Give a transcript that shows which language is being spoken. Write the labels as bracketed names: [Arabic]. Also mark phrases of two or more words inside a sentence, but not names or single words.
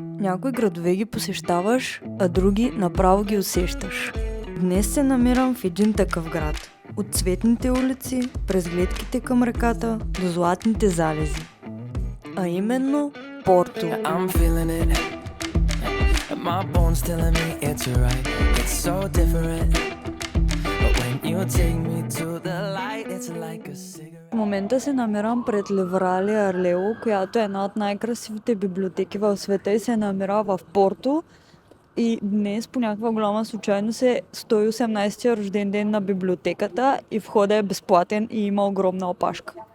[Bulgarian] Някои градове ги посещаваш, а други направо ги усещаш. Днес се намирам в един такъв град. От цветните улици, през гледките към реката, до златните залези. А именно Порто. [English] I'm feeling it. My bones telling me it's right. It's so different. But when you take me to the light, it's like a cigarette. [Bulgarian] В момента се намирам пред Левралия Арлео, която е една от най-красивите библиотеки в света и се намира в Порто. И днес по някаква голяма случайност е 118-тия рожден ден на библиотеката и входът е безплатен и има огромна опашка.